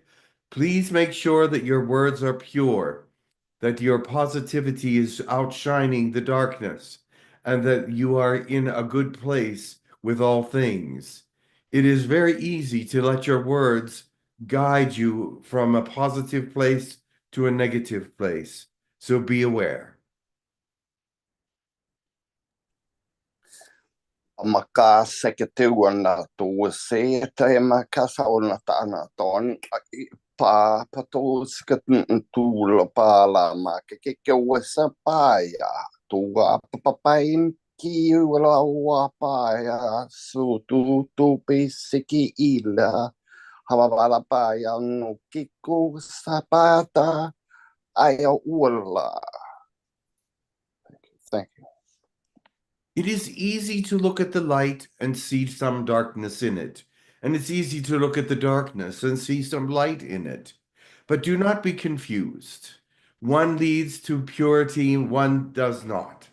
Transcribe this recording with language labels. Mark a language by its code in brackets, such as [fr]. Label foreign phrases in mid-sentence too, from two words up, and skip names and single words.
[en] Please make sure that your words are pure, that your positivity is outshining the darkness, and that you are in a good place with all things. It is very easy to let your words guide you from a positive place to a negative place. So be aware. Maka seketuana tu se te makasa ona tana ton pa pato seketun tu la pala ma ke wasa paya tu papain ki wala wa paya su tu pesiki ila hawala paya no kiku sapata aya wala. Thank you. It is easy to look at the light and see some darkness in it, and it's easy to look at the darkness and see some light in it. But do not be confused. One leads to purity, one does not.